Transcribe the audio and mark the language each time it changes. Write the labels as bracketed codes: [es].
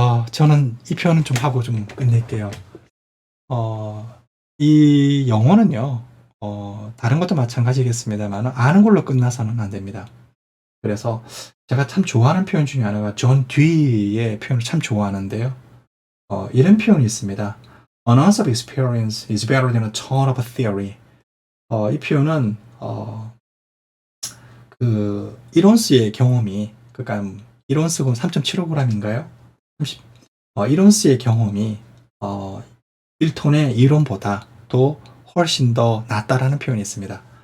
[ko] 저는 이 표현은 좀 하고 좀 끝낼게요. 이 영어는요, 다른 것도 마찬가지겠습니다만 아는 걸로 끝나서는 안 됩니다. 그래서 제가 참 좋아하는 표현 중에 하나가 존 듀이의 표현을 참 좋아하는데요. 이런 표현이 있습니다. [en] An ounce of experience is better than a ton of theory. [ko] 이 표현은 그 1온스의 경험이 그러니까 1온스가 3.75g인가요? 30, 1온스의 경험이 1톤의 이론보다 또 훨씬 더 낫다라는 표현이 있습니다.